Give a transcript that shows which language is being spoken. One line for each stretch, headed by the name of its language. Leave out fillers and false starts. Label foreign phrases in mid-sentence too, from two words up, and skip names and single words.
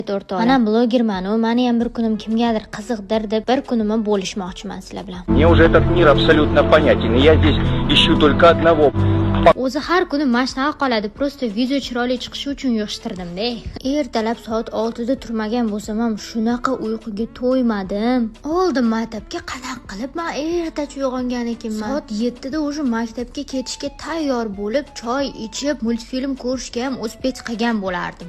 Uzbek: Mana blogerman, meni ham bir kunim kimgadir qiziqdir deb bir kunimni bo'lishmoqchiman sizlar bilan.
Russian: Мне уже этот мир абсолютно понятен, и я здесь ищу только одного.
Uzbek: O'zi har kuni mashnaqa qoladi, prosta video chiroyli chiqishi uchun yig'ishtirdim-da. Ertalab soat 6 da turmagan bo'lsam ham shunaqa uyquga to'ymadim. Oldin maktabga qanaqa qilib men ertacha uyg'ongan ekanman. Soat 7 da o'sha maktabga ketishga tayyor bo'lib, choy ichib, multfilm ko'rishga ham o'spech qilgan bo'lardim.